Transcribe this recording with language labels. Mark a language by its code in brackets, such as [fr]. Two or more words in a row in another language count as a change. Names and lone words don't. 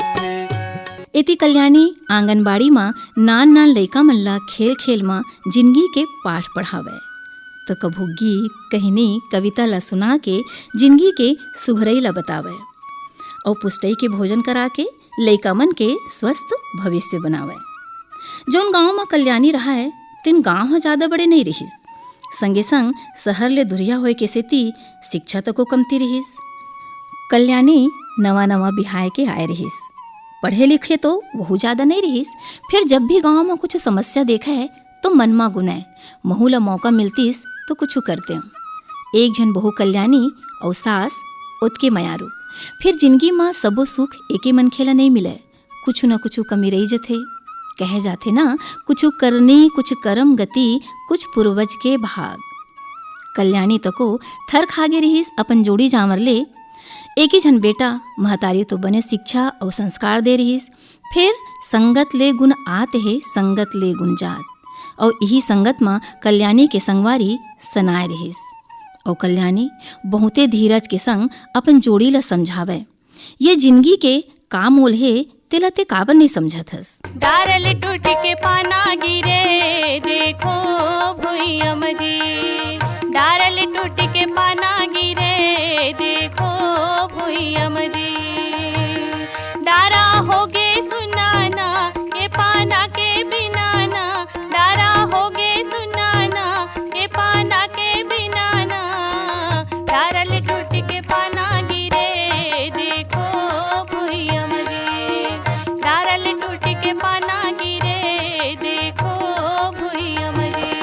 [hne] इति कल्याणी आंगनबाड़ी माँ नान नान लइका मन ला खेल खेल माँ जिंदगी के पाठ पढ़ावे। तो कभू गीत कहनी कविता ला सुना के जिंदगी के सुघरई ला बतावे और पुष्टई के भोजन करा के लइका मन के स्वस्थ भविष्य बनावे। जोन गाँव में कल्याणी रहा है तिन गाँव ह ज़्यादा बड़े नहीं रहिस। संगे संग शहर ले दुरिया होए के सेती शिक्षा तको कमती रहिस। कल्याणी नवा नवा बिहाय के आए रहिस। पढ़े लिखे तो वहू ज़्यादा नहीं रहिस। फिर जब भी गांव में कुछ समस्या देखा है तो मन में गुनाए महू ला मौका मिलतीस तो कुछ करते हैं। एक जन बहू कल्याणी और सास उतके मयारू। फिर जिंदगी में सबो सुख एके मन खेला नहीं मिले। कुछ न कुछ कमी रही जथे। कहे जाते ना कुछ करनी कुछ करम गति, कुछ पूर्वज के भाग। कल्याणी तको थर खागे रहिस अपन जोड़ी जामर ले। एक ही जन बेटा महतारी तो बने शिक्षा और संस्कार दे रहीस। फिर संगत ले गुण आत है, संगत ले गुण जात। और यही संगत में कल्याणी के संगवारी सनाए रहीस। और कल्याणी बहुते धीरज के संग अपन जोड़ी ला समझावे। ये जिंदगी के का मोल है तेला ते काबर नहीं समझथस। डारल टूट के पाना गिरे, देखो भुइया मजी। डारल टूट के पाना गिरे, देखो भुइया मजी डारा होगे सुनाना के पाना के बिनाना डारा होगे सुनाना के पाना के बिनाना डारल टूट के पाना गिरे देखो भुइया मजी डारल टूट के पाना गिरे देखो भुइया मजी